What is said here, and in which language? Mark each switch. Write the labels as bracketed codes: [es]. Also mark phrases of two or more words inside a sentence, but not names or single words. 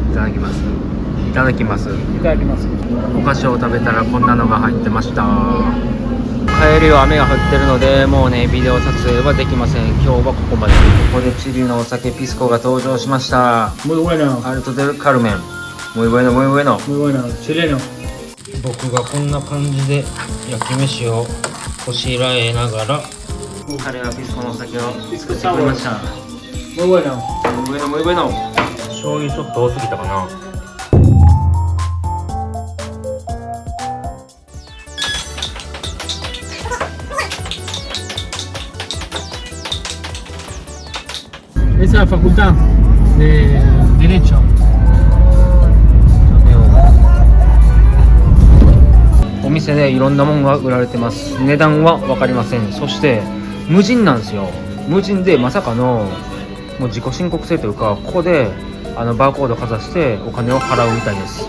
[ja] いただきます。いただきます。いただきます。お菓子を食べたらこんなのが入ってました。帰りは雨が降ってるのでもうねビデオ撮影はできません。今日はここまで。ここでチリのお酒ピスコが登場しました。 [es] Muy bueno. アルトデルカルメン。muy bueno muy bueno。 Muy bueno. Chileno。 [ja] 僕がこんな感じで焼き飯をこしらえながら、彼はピスコのお酒を作ってくれました。 [es] Muy bueno. muy bueno muy bueno。 [ja] 醤油ちょっと多すぎたかな。 [es] Esa es la facultad de Derecho。 [ja] お店でいろんなものが売られてます。値段は分かりません。そして無人なんですよ。無人でまさかのもう自己申告制というか、ここでバーコードかざしてお金を払うみたいです。